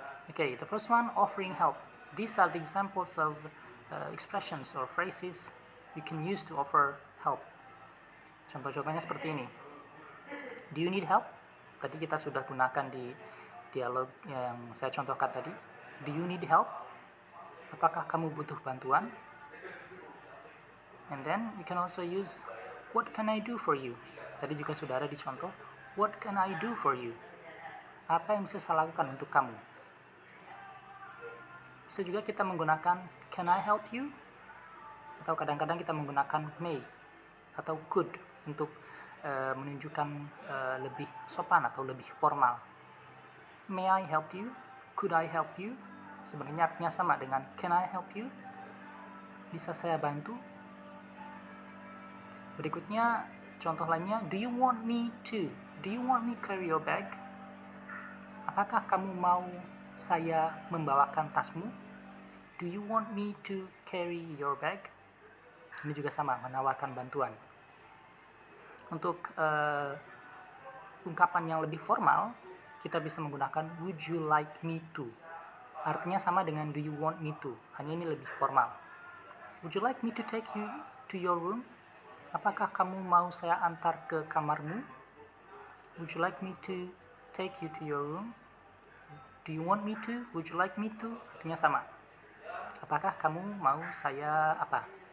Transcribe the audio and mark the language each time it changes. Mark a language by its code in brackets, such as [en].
[en] Okay, the first one, offering help. These are the examples of expressions or phrases you can use to offer help. [id] Contoh-contohnya seperti ini. [en] Do you need help? [id] Tadi kita sudah gunakan di dialog yang saya contohkan tadi. Do you need help? Apakah kamu butuh bantuan? [en] And then you can also use what can I do for you? [id] Tadi juga sudah ada di contoh. [en] What can I do for you? [id] Apa yang bisa saya lakukan untuk kamu? Bisa juga kita menggunakan [en] can I help you? [id] Atau kadang-kadang kita menggunakan may atau could untuk menunjukkan lebih sopan atau lebih formal. [en] May I help you? Could I help you? [id] Sebenarnya artinya sama dengan [en] can I help you? [id] Bisa saya bantu? Berikutnya contoh lainnya, [en] do you want me to? Do you want me carry your bag? [id] Apakah kamu mau saya membawakan tasmu? [en] Do you want me to carry your bag? [id] Ini juga sama, menawarkan bantuan. Untuk ungkapan yang lebih formal, kita bisa menggunakan [en] would you like me to? [id] Artinya sama dengan [en] do you want me to, [id] hanya ini lebih formal. [en] Would you like me to take you to your room? [id] Apakah kamu mau saya antar ke kamarmu? [en] Would you like me to take you to your room? Do you want me to? Would you like me to? [id] Artinya sama. Apakah kamu mau saya apa?